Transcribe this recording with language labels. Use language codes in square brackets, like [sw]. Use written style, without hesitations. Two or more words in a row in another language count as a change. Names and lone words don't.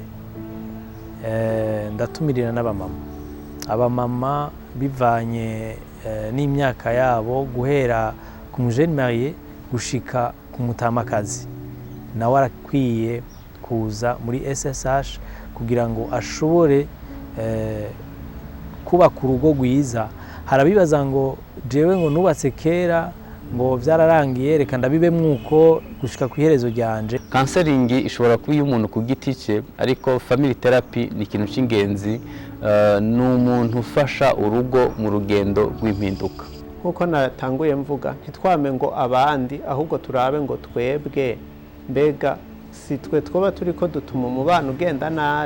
[rn] Ndatumirira abamama bivanye n'imyaka yabo, guhera ku mujene marié gushika ku mutamakazi, nawe arakwiye kuza muri SSH kugira ngo ashobore kubaka urugo rwiza. Harabibaza ngo jewe ngo nubatse kera ngo byararangiye, reka ndabibe mwuko gushika ku iherezo ryanje. Counseling ishobora kuba iy'umuntu ku giti cye, ariko [en] family therapy [rn] ni ikintu cy'ingenzi, ni umuntu ufasha urugo mu rugendo rw'impinduka. Nkuko natanguye mvuga, ntitwame ngo abandi, ahubwo turabe ngo twebwe, mbega si twe twoba turi ko dutuma umubano ugenda nabi.